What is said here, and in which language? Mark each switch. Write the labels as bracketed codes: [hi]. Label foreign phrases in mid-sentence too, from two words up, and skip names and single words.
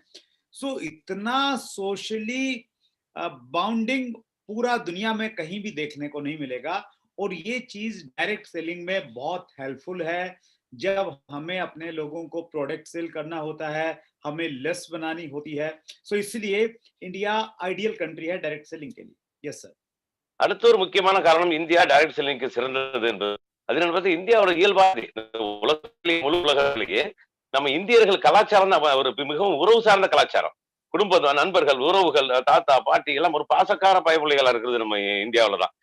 [hi] सो इतना [en] socially bounding [hi] पूरा दुनिया में कहीं भी देखने को नहीं मिलेगा और ये चीज [en] direct selling [hi] में बहुत हेल्पफुल है। जब हमें अपने लोगों को [en] product sell [hi] करना होता है, हमें लेस बनानी होती है, सो इसलिए [en] India ideal country [hi] है [en] direct selling [hi] के लिए। [en] yes sir. [ta] அடுத்த ஒரு முக்கியமான காரணம் இந்தியா [en] direct sellingக்கு [ta] சிறந்தது என்பது. அது என்பது இந்தியாவோட இயல்பாக உலகத்திலேயே முழு உலகத்திலேயே நம்ம இந்தியர்கள் கலாச்சாரம் ஒரு மிகவும் உறவு சார்ந்த கலாச்சாரம். குடும்ப நண்பர்கள், உறவுகள், தாத்தா பாட்டி எல்லாம் ஒரு பாசக்கார பயப்புள்ளிகளா இருக்கிறது நம்ம இந்தியாவில தான்.